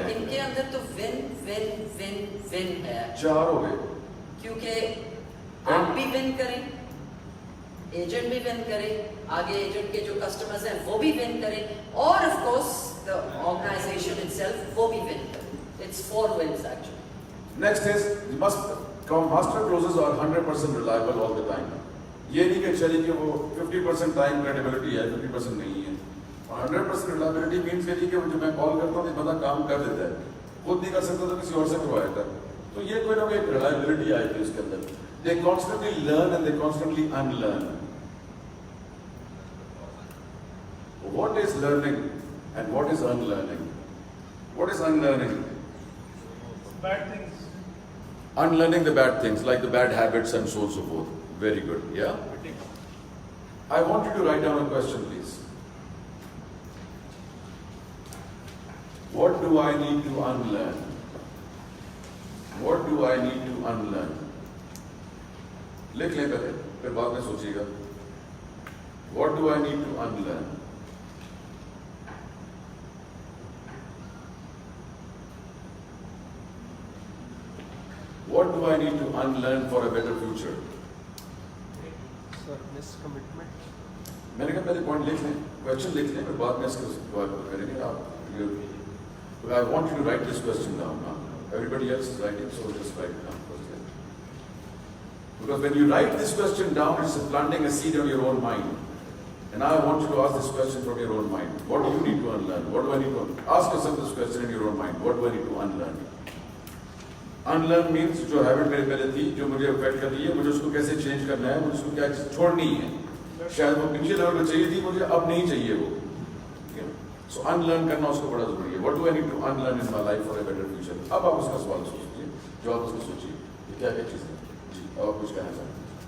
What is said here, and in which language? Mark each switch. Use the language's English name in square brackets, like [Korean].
[Hindi] इनके अंदर तो विन है. चार हो गए. क्योंकि आप भी विन करें, एजेंट भी विन करे, आगे एजेंट के जो कस्टमर्स हैं वो भी विन करें, और [English] of course the organisation itself [Hindi] वो भी विन करे. [English] It's 4 wins actually. Next is master closes are 100% reliable all the time. [Hindi] ये नहीं कि चलिए कि वो 50% टाइम क्रेडिबिलिटी है, 50% नहीं है. [English] 100% reliability means [Hindi] कि जो मैं कॉल करता हूँ बंदा काम कर देता है, खुद नहीं कर सकता तो किसी और से करवाया था. तो ये कोई ना कोई reliability आएगी उसके अंदर. [English] They constantly learn and they constantly unlearn. What is learning and what is unlearning? What is unlearning? Bad things. Unlearning the bad things, like the bad habits and so on so forth. Very good, yeah? I want you to write down a question, please. What do I need to unlearn? What do I need to unlearn? [Hindi] लिख लें पहले, फिर बाद में सोचिएगा. [English] What do I need to unlearn? What do I need to unlearn for a better future? Sir, miscommitment. [Hindi] मैंने कहा पहले पॉइंट लिख लें, क्वेश्चन लिख लें, फिर बाद में इसके बाद करेंगे. [English] आप I want you to write this question down now. Everybody else is writing, so just write it down first. Because when you write this question down, it's planting a seed on your own mind. And I want you to ask this question from your own mind. What do you need to unlearn? What do I need to unlearn? Ask yourself this question in your own mind. What do I need to unlearn? Unlearn means [Hindi] जो habit मेरे पहले थी, जो मुझे affect कर रही है, मुझे उसको कैसे चेंज करना है, मुझे उसको क्या छोड़नी है. शायद वो पिछले लेवल पे चाहिए थी, मुझे अब नहीं चाहिए वो. So unlearn करना उसको बड़ा जरूरी है. [English] What do I need to unlearn in my life for a better future? [Hindi] अब आप उसका सवाल सोचिए, जो आप उसको सोचिए, ये क्या क्या चीज़ है? जी, अब आप कुछ कहना चाहते हैं?